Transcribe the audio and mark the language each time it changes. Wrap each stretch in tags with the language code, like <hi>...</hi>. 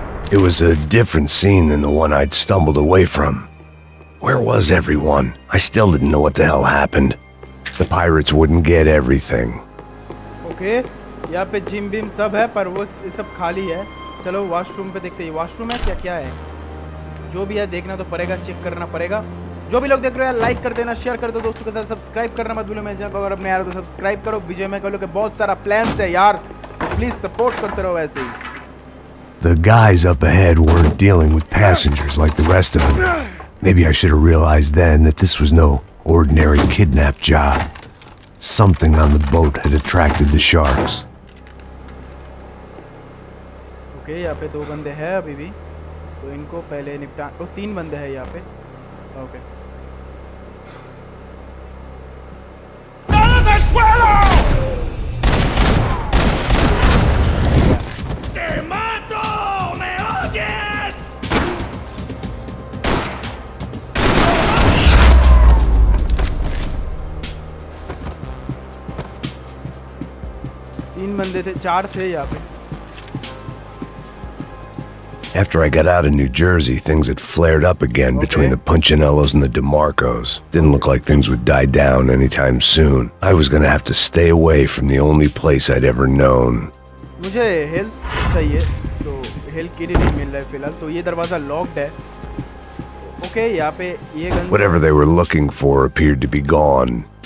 <en>It was a different scene than the one I'd stumbled away from. Where was everyone? I still didn't know what the hell happened. The pirates wouldn't get everything.</en> <hi>Okay, यहाँ पे gym बिम सब है पर वो सब खाली है. चलो वॉशरूम पे देखते हैं. वॉशरूम है क्या है? जो भी है देखना तो पड़ेगा, चेक करना पड़ेगा. जो भी लोग देख रहे हैं लाइक कर देना, शेयर कर दो दोस्तों के साथ, सब्सक्राइब करना मत भूलो. मैं जब अगर अपने यार तो सब्सक्राइब करो. विजय में कह लो कि बहुत सारा प्लान्स है यार, प्लीज सपोर्ट करते रहो ऐसे ही.</hi> <en>The guys up ahead weren't dealing with passengers like the rest of them. Maybe I should have realized then that this was no ordinary kidnap job. Something on the boat had attracted the sharks.</en> <hi>Okay यहाँ पे 2 बंदे हैं अभी भी, तो इनको पहले निपटा। 3 बंदे हैं यहाँ पे। Okay</hi> <es>¡Todos al suelo! ¡Te mato! ¿Me oyes?</es> <hi>3 बंदे थे, 4 थे यहाँ पे।</hi> <en>After I got out of New Jersey, things had flared up again between the Punchinellos and the DeMarcos. Didn't look like things would die down anytime soon. I was gonna have to stay away from the only place I'd ever known.</en> <hi>मुझे health चाहिए, तो health kit नहीं मिल रहा है फिलहाल, तो ये दरवाज़ा लॉक्ड है। ओके यहाँ पे ये gun,</hi> <en>Whatever they were looking for appeared to be gone.</en>